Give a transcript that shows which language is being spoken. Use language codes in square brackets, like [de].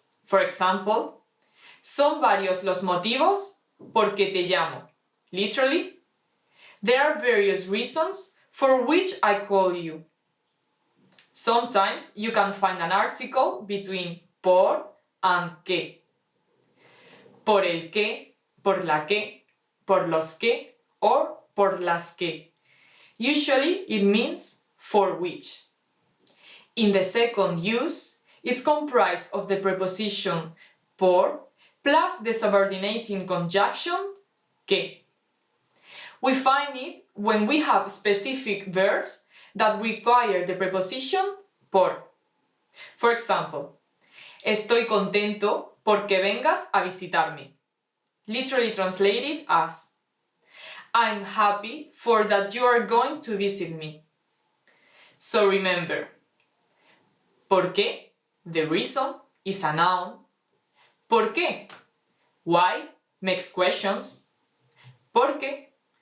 [en] For example, [es] son varios los motivos por que te llamo. [en] Literally, there are various reasons for which I call you. Sometimes you can find an article between por and que. [es] Por el que, por la que, por los que, or por las que. [en] Usually it means for which. In the second use, it's comprised of the preposition por plus the subordinating conjunction que. We find it when we have specific verbs that require the preposition por. For example, [es] estoy contento porque vengas a visitarme. [en] Literally translated as I'm happy for that you are going to visit me. So remember, ¿por qué? The reason is a noun. ¿Por qué? Why makes questions. ¿Por qué?